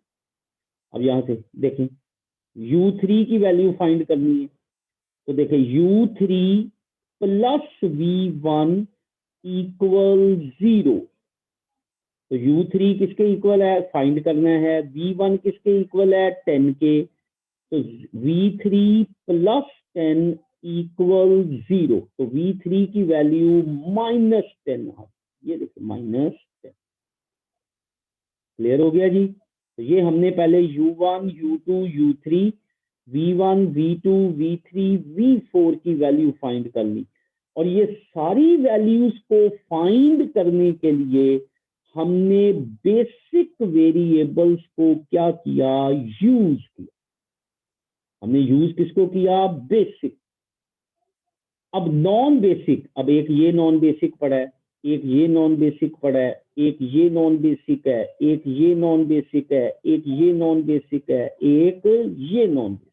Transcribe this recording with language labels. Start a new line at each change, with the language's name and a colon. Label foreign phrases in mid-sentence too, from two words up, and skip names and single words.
Hindi: अब यहाँ से देखें u3 की
English: value find
Hindi: करनी है, तो देखें
English: u3 plus v1 equal 0,
Hindi: तो u3 किसके इक्वल है, फाइंड करना है, v1 किसके इक्वल है, 10 के, तो
English: v3 plus 10 equal 0,
Hindi: तो v3 की
English: value minus 10
Hindi: आ, ये देखिए माइनस 10। क्लियर हो गया जी। तो ये हमने पहले u1 u2 u3 v1 v2 v3 v4 की
English: value find
Hindi: कर ली, और ये सारी वैल्यूज को फाइंड करने के लिए हमने
English: basic variables
Hindi: को क्या किया, यूज किया। हमने यूज किसको किया, बेसिक। अब
English: non basic,
Hindi: अब एक ये
English: non basic
Hindi: पड़ा है, एक ये
English: non basic
Hindi: पड़ा है, एक ये
English: non basic
Hindi: है, एक ये
English: non basic
Hindi: है, एक ये
English: non basic
Hindi: है, एक ये
English: non basic.